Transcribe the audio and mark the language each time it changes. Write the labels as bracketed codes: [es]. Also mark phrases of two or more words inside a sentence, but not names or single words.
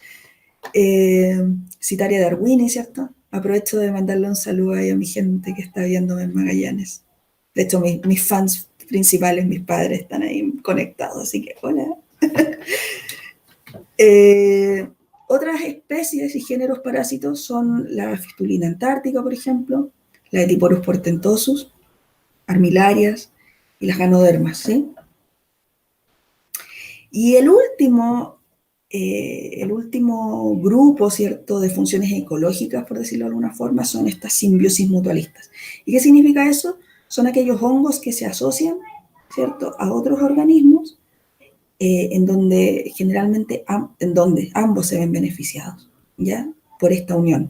[es] Citaria darwini, ¿cierto? Aprovecho de mandarle un saludo ahí a mi gente que está viéndome en Magallanes. De hecho, mis fans principales, mis padres, están ahí conectados, así que hola. Otras especies y géneros parásitos son la fistulina antártica, por ejemplo, la Etiporus portentosus, armilarias y las ganodermas, ¿sí? Y el último grupo, ¿cierto?, de funciones ecológicas, por decirlo de alguna forma, son estas simbiosis mutualistas. ¿Y qué significa eso? Son aquellos hongos que se asocian, ¿cierto?, a otros organismos en donde generalmente ambos se ven beneficiados, ¿ya?, por esta unión.